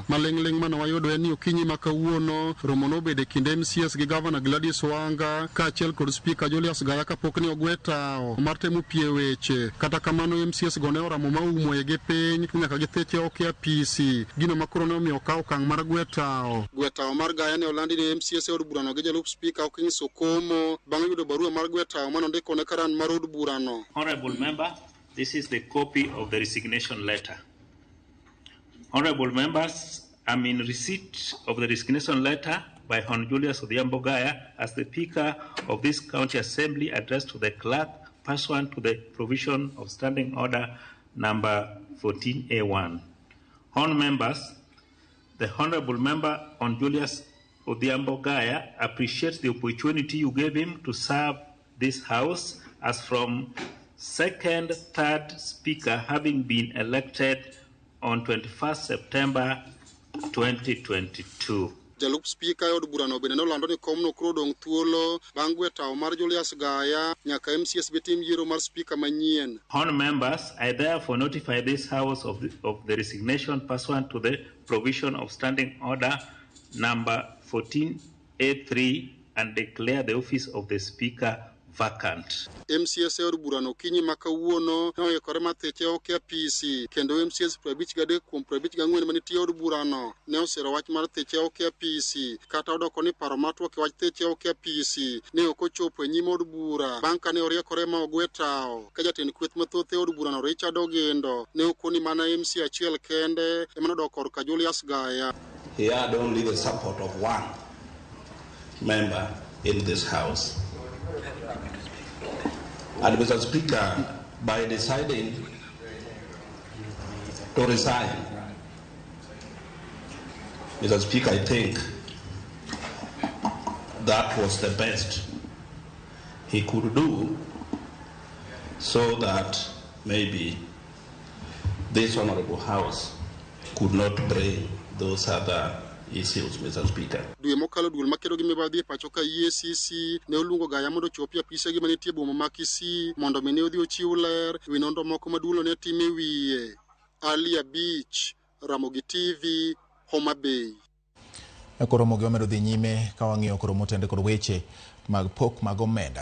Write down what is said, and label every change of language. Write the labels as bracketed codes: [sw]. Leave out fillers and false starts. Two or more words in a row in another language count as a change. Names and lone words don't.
[luo] Maling'ling' mane wayudo en ni okinyi ma kawuono romo nobedo e kind MCS gi Governor Gladys Wanga kaachiel kod Speaker Julius Gaya kapok ne ogwetao mar temo pie weche. Kata kamano MCS go ne oramo maumo e gi piny nyaka githiche oke apisi. Gino makoro ne omiyo okawo okang' mar gwetao. Gwetao mar Gaya ne olandi ne MCS e od burano gi jalup Speaker Okinyi Sokomo bang' yudo barua mar gwetao mane ondiko ne karan mar od burano. [en] Honorable member, this is the copy of the resignation letter. Honorable members, I'm in receipt of the resignation letter by Hon. Julius Odhiambo Gaya as the Speaker of this County Assembly addressed to the clerk pursuant to the provision of Standing Order number 14A1. Hon. members, the Honorable Member Hon. Julius Odhiambo Gaya appreciates the opportunity you gave him to serve this House as from second, third Speaker having been elected on 21st September 2022. [luo] Jalup Speaker od burano bende nolando ni komno koro dong' thuolo bang' gwetao mar Julius Gaya nyaka MCS betim yiero mar Speaker manyien. [en] Honourable members, I therefore notify this House of the resignation pursuant to the provision of Standing Order number 14A3 and declare the office of the Speaker vacant. [luo] MCS od burano kinyi makawuono ne oyikore mathiche oke apisi kendo MCS 53 kuom 54 manitie od burano ne osero wach mar thiche oke apisi kata odoko ni paro matwak wach thiche oke apisi ne ok ochopo e nyim od bura bang' kane oriekore ma ogwetao ka jatend kweth mathoth e od burano Richard Ogendo ne okoni mana MC achiel kende ema nodoko korka Julius Gaya. [en] He had only the support of one member in this House. And Mr. Speaker, by deciding to resign, Mr. Speaker, I think that was the best he could do so that maybe this Honorable House could not bring those other issues, Mr. Speaker. [luo] Dwe mokalo duol makedo gi mibadhi e pacho ka EACC ne oluongo Gaya mondo chopi apise gi manitie boma ma Kisii mondo mine odhi ochiw ler wi nonro moko maduolo ne time wiye. Alia Beach, Ramogi TV, Homa Bay. Koromo gi omedo dhi nyime ka wang'iyo koromo tende kod weche mag pok mag omenda.